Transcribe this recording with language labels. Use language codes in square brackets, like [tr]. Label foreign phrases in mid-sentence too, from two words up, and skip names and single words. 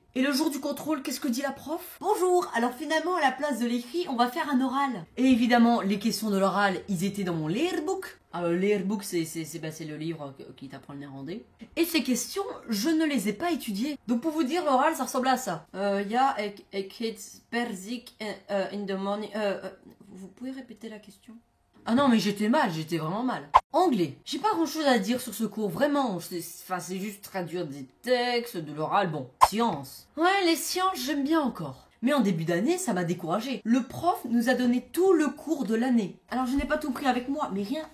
[fr] Et le jour du contrôle, qu'est-ce que dit la prof? Bonjour, alors finalement, à la place de l'écrit, on va faire un oral. Et évidemment, les questions de l'oral, ils étaient dans mon leerbook. Alors, le leerbook, c'est le livre qui t'apprend le néerlandais. Et ces questions, je ne les ai pas étudiées. Donc pour vous dire, l'oral, ça ressemble à ça. [nl] Ja, ik eet perzik [en] in the morning. [fr] Vous pouvez répéter la question? Ah non, mais j'étais vraiment mal. Anglais. J'ai pas grand chose à dire sur ce cours, vraiment. C'est juste traduire des textes, de l'oral, bon. Sciences. Ouais, les sciences, j'aime bien encore. Mais en début d'année, ça m'a découragé. Le prof nous a donné tout le cours de l'année. Alors je n'ai pas tout pris avec moi, mais rien.